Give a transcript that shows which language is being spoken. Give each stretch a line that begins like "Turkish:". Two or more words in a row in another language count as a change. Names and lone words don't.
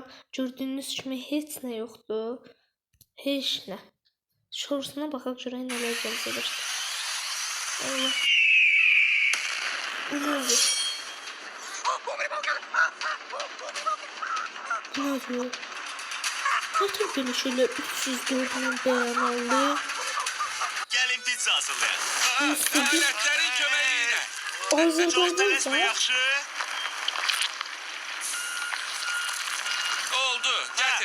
Azerbaijani: Gördüyünüz kimi heç nə yoxdur. Heç nə. Shortsuna baxaq görək nələr gələcək. Allah. Bu nədir? Bu nədir?
Turkish: Zaten böyle şeyler 304 bin beğen aldı. Gelin pizza hazırlayın. Üstelik Aletlerin kömeğiyle. Azerbaycan'da
Azerbaijani: Yaxşı. Oldu. Getir.